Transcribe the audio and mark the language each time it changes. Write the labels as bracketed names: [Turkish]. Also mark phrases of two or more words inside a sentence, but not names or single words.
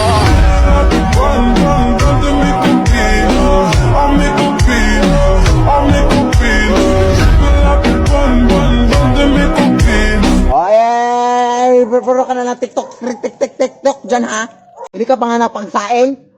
[French] Bonne de mes copines, oh mes copines, oh mes copines. Je veux la plus bonne de mes copines. [Filipino] Ay, puro ka na ng TikTok dyan, ha? Hindi ka pa nga napagsaing?